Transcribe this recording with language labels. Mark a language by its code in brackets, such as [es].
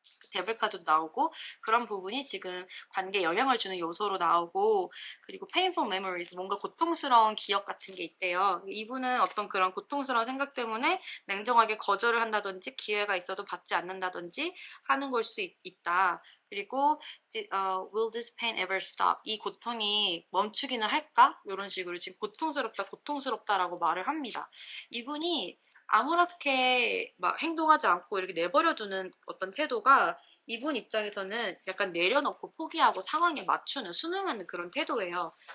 [ko] 데블 카드도 나오고 그런 부분이 지금 관계에 영향을 주는 요소로 나오고 그리고 painful memories 뭔가 고통스러운 기억 같은 게 있대요. 이분은 어떤 그런 고통스러운 생각 때문에 냉정하게 거절을 한다든지 기회가 있어도 받지 않는다든지 하는 걸 수 있다. 그리고 [en] will this pain ever stop? [ko] 이 고통이 멈추기는 할까? 이런 식으로 지금 고통스럽다, 고통스럽다라고 말을 합니다. 이분이 아무렇게 막 행동하지 않고 이렇게 내버려두는 어떤 태도가 이분 입장에서는 약간 내려놓고 포기하고 상황에 맞추는 순응하는 그런 태도예요.